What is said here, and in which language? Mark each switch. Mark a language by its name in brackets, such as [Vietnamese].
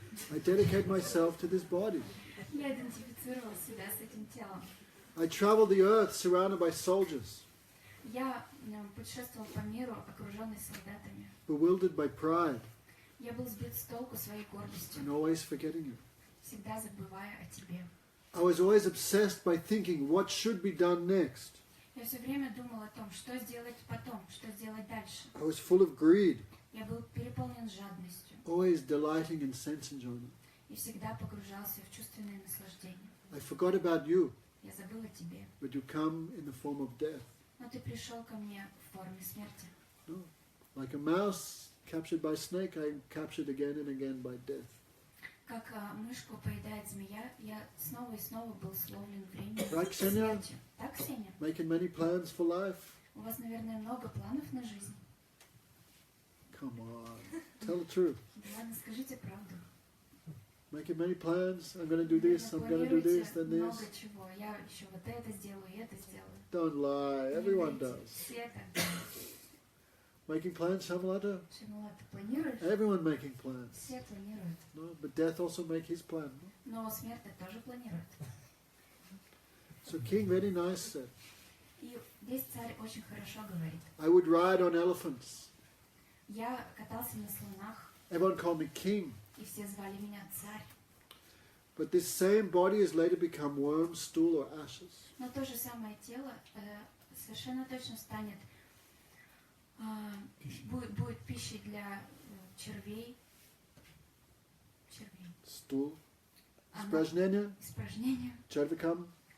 [English] I dedicate myself to this body. [Russian] Я идентифицировала себя с этим телом. [English] I travel the earth surrounded by soldiers, [Russian] Я путешествовал по миру, окруженный солдатами. [English] bewildered by pride [Russian] Я был сбит с толку своей гордостью, [English] and always forgetting you. [Russian] всегда забывая о тебе. [English] I was always obsessed by thinking what should be done next. [Russian] Я все время думал о том, что сделать потом, что сделать дальше. [English] I was full of greed, [Russian] Я был переполнен жадностью [English] always delighting in sense enjoyment. [Russian] и всегда погружался в чувственное наслаждение. [English] I forgot about you, [Russian] Я забыл о тебе, [English] but you come in the form of death. [Russian] но ты пришел ко мне в форме смерти. [English] No. Like a mouse captured by snake, I am captured again and again by death. [Russian] Как мышку поедает змея, я снова и снова был словлен временем [English] Right, Ksenia? [Russian] смерти. Так, Ксения? [English] Making many plans for life. [Russian] У вас, наверное, много планов на жизнь. [English] Come on, tell the truth. [Russian] Да ладно, скажите правду. [English] Making many plans. I'm going to do this, I'm going to do this, then this. [Russian] Много чего. Я еще вот это сделаю и это сделаю. [English] Don't lie, everyone does. [Russian] Все так. [English] Making plans, Shamalata? [Russian] Шимула, ты планируешь? [English] Everyone making plans. [Russian] Все планируют. [English] No? But death also make his plan. No? [Russian] Но смерть тоже планирует. [English] So King very nice said, [Russian] И здесь царь очень хорошо говорит. [English] I would ride on elephants. [Russian] Я катался на слонах, [English] Everyone called me king. [Russian] и все звали меня царь. [English] But this same body has later become worm, stool or ashes. [Russian] Но то же самое тело совершенно точно станет, будет пищей для червей. Червей. [English] Stool. [Russian] Оно- Испражнения. Испражнения. Червякам.